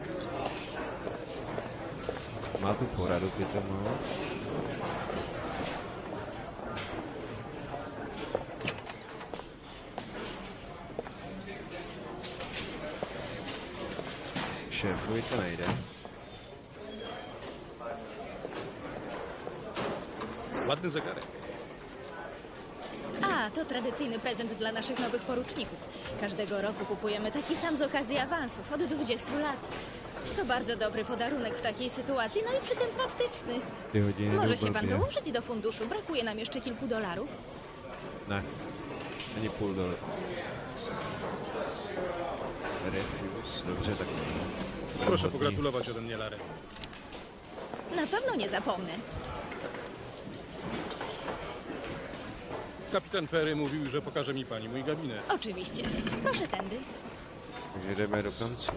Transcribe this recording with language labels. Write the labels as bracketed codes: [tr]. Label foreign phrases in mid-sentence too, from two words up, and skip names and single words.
[cs] Má tu poradu k tomu. Šéfovi to nejde. [pl] Ładny zegarek. A, to tradycyjny prezent dla naszych nowych poruczników. Każdego roku kupujemy taki sam z okazji awansów od 20 lat. To bardzo dobry podarunek w takiej sytuacji, no i przy tym praktyczny. Może się pan dołożyć do funduszu? Brakuje nam jeszcze kilku dolarów. [cs] Ne, ani půl dolar. Refuse, dobře, tak [pl] Proszę pogratulować ode mnie, Larry. Na pewno nie zapomnę. Kapitan Perry mówił, że pokaże mi pani mój gabinet. Oczywiście. Proszę tędy. [cs] Takže jdeme do kanclu.